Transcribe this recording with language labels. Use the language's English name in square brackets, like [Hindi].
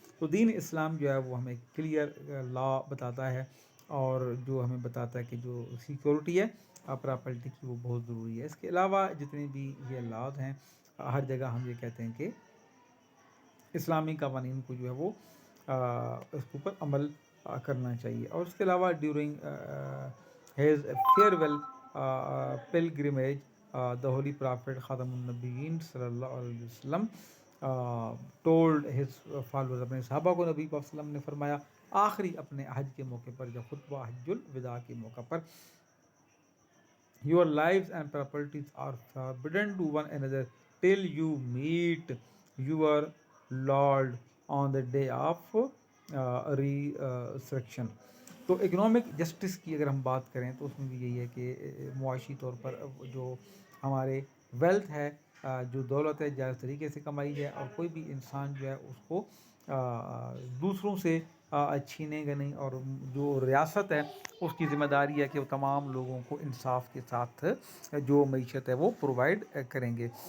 [Urdu] تو دین اسلام جو ہے وہ ہمیں کلیئر لا بتاتا ہے، اور جو ہمیں بتاتا ہے کہ جو سیکورٹی ہے پراپرٹی کی وہ بہت ضروری ہے. اس کے علاوہ جتنے بھی یہ لاز ہیں ہر جگہ ہم یہ کہتے ہیں کہ اسلامی قوانین کو جو ہے وہ اس کے اوپر عمل کرنا چاہیے. اور اس کے علاوہ during [English] his farewell pilgrimage, the Holy Prophet Khatamun Nabiyyin sallallahu alaihi wasallam told his followers, [Urdu] اپنے صحابہ کو نبی پاک صلی اللہ علیہ وسلم نے فرمایا آخری اپنے حج کے موقع پر، [English] جب خطبہ حج الوداع کے موقع پر، your lives and properties are forbidden to one another till you meet your Lord on the day of resurrection. [Urdu] تو اکنامک جسٹس کی اگر ہم بات کریں تو اس میں بھی یہی ہے کہ معاشی طور پر جو ہمارے ویلتھ ہے، جو دولت ہے، جائز طریقے سے کمائی جائے، اور کوئی بھی انسان جو ہے اس کو دوسروں سے چھینے گا نہیں، اور جو ریاست ہے اس کی ذمہ داری ہے کہ وہ تمام لوگوں کو انصاف کے ساتھ جو معیشت ہے وہ پرووائڈ کریں گے.